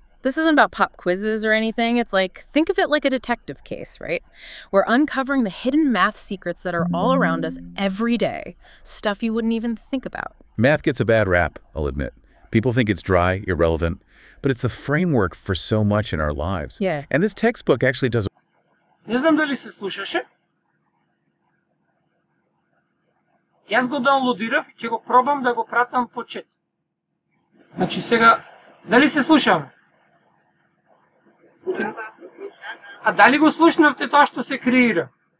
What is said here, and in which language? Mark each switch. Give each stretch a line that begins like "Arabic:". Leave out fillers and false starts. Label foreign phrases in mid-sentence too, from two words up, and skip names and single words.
English: This isn't about pop quizzes or anything. It's like, think of it like a detective case, right? We're uncovering the hidden math secrets that are all around us every day. Stuff you wouldn't even think about. Math gets a bad rap, I'll admit. People think it's dry, irrelevant, but it's the framework for so much in our lives. Yeah. And this textbook actually does...
Macedonian: Не знам дали се слушаше. Јас го даунлодирав и ќе го пробам да го пратам по чет. Значи сега, дали се слушаме? А дали го слушнавте тоа што се креира?